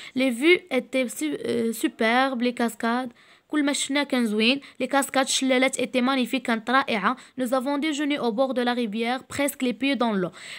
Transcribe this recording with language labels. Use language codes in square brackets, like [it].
[fr] Les vues étaient superbes. Les cascades [ar] كل ما شفنا كان زوين. [fr] Les cascades [ar] الشلالات [fr] étaient magnifiques [ar] كانت رائعة. [fr] Nous avons déjeuné au bord de la rivière presque les pieds dans l'eau.